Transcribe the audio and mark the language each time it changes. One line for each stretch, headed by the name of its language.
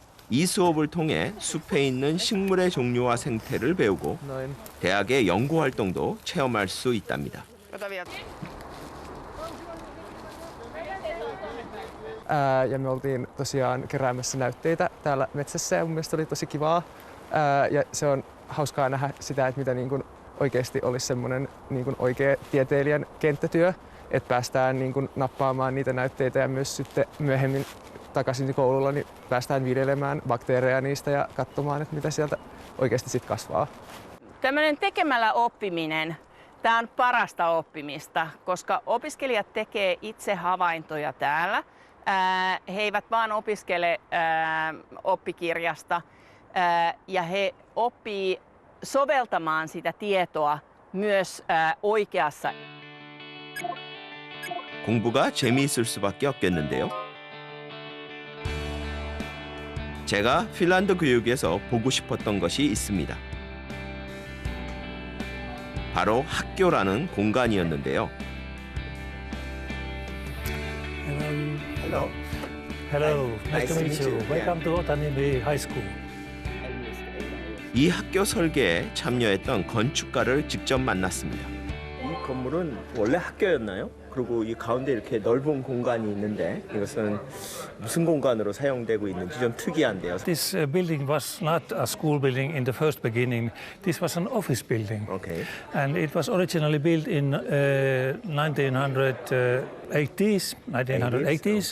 Korean: 이 수업을 통해 숲에 있는 식물의 종류와 생태를 배우고 대학의 연구 활동도 체험할 수 있답니다.
Finnish: Ja me oltiin tosiaan keräämässä näytteitä täällä metsässä ja mun mielestä oli tosi kivaa. Ja se on hauskaa nähdä sitä, että mitä niin kuin oikeasti olisi semmoinen niin kuin oikea tieteilijän kenttätyö, että päästään niin kuin nappaamaan niitä näytteitä ja myös sitten myöhemmin takaisin koululla niin päästään viljelemään bakteereja niistä ja katsomaan, että mitä sieltä oikeasti sitten kasvaa. Tämmöinen tekemällä oppiminen, tämä on parasta oppimista, koska opiskelijat tekee itse havaintoja täällä. He eivät vaan opiskele oppikirjasta ja he oppii soveltamaan sitä tietoa myös oikeassa.
Korean: 공부가 재미있을 수밖에 없겠는데요. 제가 핀란드 교육에서 보고 싶었던 것이 있습니다. 바로 학교라는 공간이었는데요.
English: Hello. Hello. Nice to meet you. Welcome to Otanimi High School.
Korean: 이 학교 설계에 참여했던 건축가를 직접 만났습니다. 이 건물은 원래 학교였나요? 그리고 이 가운데 이렇게 넓은 공간이 있는데 이것은 무슨 공간으로 사용되고 있는지 좀 특이한데요.
English: This building was not a school building in the first beginning. This was an office building. Okay. And it was originally built in 1980s.